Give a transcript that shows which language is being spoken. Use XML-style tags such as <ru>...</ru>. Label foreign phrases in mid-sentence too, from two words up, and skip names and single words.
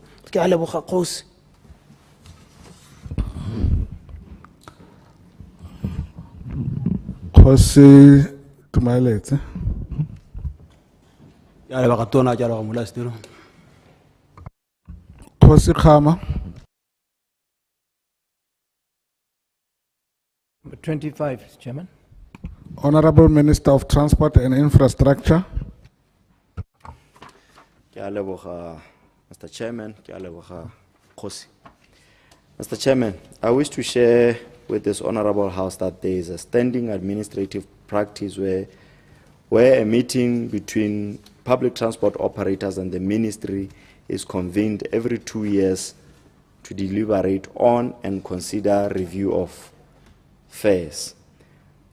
<tn>Ke a leboga kgosi. Kgosi tumaletse. Ke a leboga tona, ke a leboga Modulasetulo. Kgosi Khama.</tn> <en>Number 25, Mr. Chairman. Honorable Minister of Transport and Infrastructure.</en> <tn>Ke a leboga Mr. Chairman, ke a leboga Kgosi.</tn> <en>Mr. Chairman, I wish to share with this honorable house that there is a standing administrative practice where a meeting between public transport operators and the ministry is convened every 2 years to deliberate on and consider review of fares.</en>